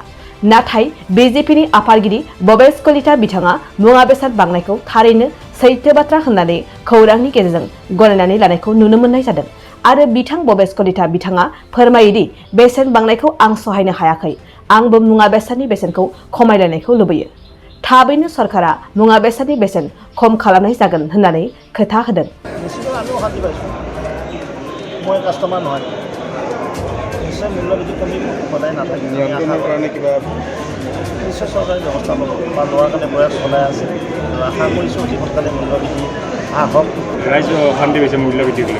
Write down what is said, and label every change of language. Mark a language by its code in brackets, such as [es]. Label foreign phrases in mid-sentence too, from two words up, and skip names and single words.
[brx] नाथाय बिजेपिनि आफादगिरि भबेश कलिता बिथाङा मुवा बेसाद बांनायखौ थारैनो सैथो बाथ्रा होननानै खौरांनि गेजेरजों गनायनानै लानायखौ नुनो मोननाय जादों आरो बिथां भबेश कलिता बिथाङा फोरमायोदि बेसेन बांनायखौ आं सहायनो हायाखै, आंबो मुवा बेसादनि बेसेनखौ खमायलायनायखौ लुबैयो। थाबैनो सरकारा मुवा बेसादनि बेसेन खम खालामनाय जागोन होननानै खोथा होदों। [as] মই কাষ্টমাৰ নহয়, নিশ্চয় মূল্যবৃদ্ধি কমিব, সদায় নাথাকে। নিয়ন্ত্ৰণৰ কাৰণে কিবা নিশ্চয় চৰকাৰে ব্যৱস্থা ল'ব বা লোৱাৰ কাৰণে প্ৰয়াস চলাই আছে আৰু আশা কৰিছোঁ অতি সোনকালে মূল্যবৃদ্ধি হ্ৰাস হওক। ৰাইজে অশান্তি পাইছে মূল্যবৃদ্ধি কৰি।